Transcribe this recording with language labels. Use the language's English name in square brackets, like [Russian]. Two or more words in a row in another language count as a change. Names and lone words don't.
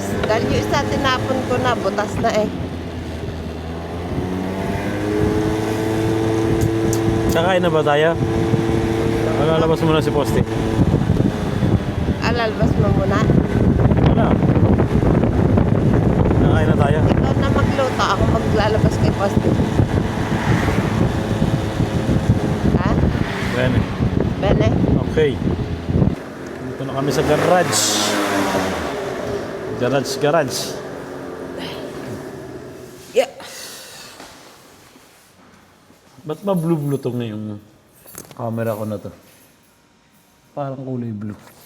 [Filipino] Dahil yung isa tinapon ko na, butas na eh. Kakain na ba tayo? Lalabas muna si Poste. Alalbas mo muna. Wala. Kakain na tayo. Ikaw na magluto. Ako maglalabas kay Poste. Ha? Bene. Bene? Okay. Dito na kami sa garage. Garage. Yeah. Ba't ba blue tong na yung camera ko na to? Parang kulay blue.